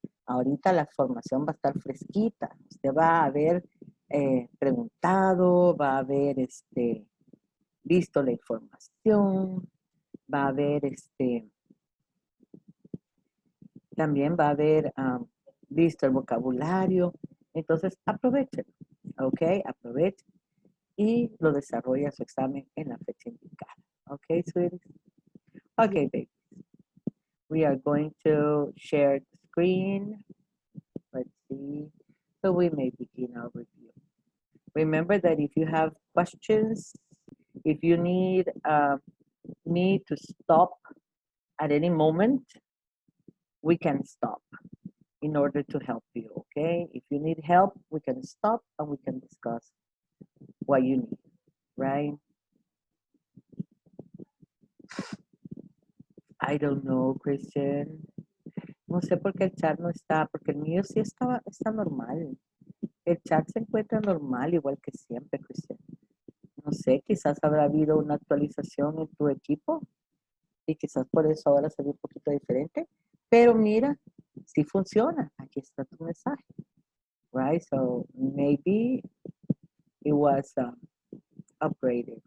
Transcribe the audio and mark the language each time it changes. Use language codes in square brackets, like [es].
[es] Ahorita la formación va a estar fresquita. Usted va a haber preguntado, va a haber visto la información, va a haber también va a haber visto el vocabulario. Entonces, aprovechen, ¿ok? Aprovechen y lo desarrolla su examen en la fecha indicada. [en] ¿Ok, sweeties? Ok, babies. We are going to share the screen. Let's see. So we may begin our review. Remember that if you have questions, if you need me to stop at any moment, we can stop in order to help you, okay? If you need help, we can stop and we can discuss what you need, right? I don't know, Christian. [es] No sé por qué el chat no está, porque el mío sí está normal. El chat se encuentra normal, igual que siempre, Christian. No sé, quizás habrá habido una actualización en tu equipo y quizás por eso ahora se ve un poquito diferente. Pero mira, sí funciona. Aquí está tu mensaje. [en] Right? So maybe it was upgraded.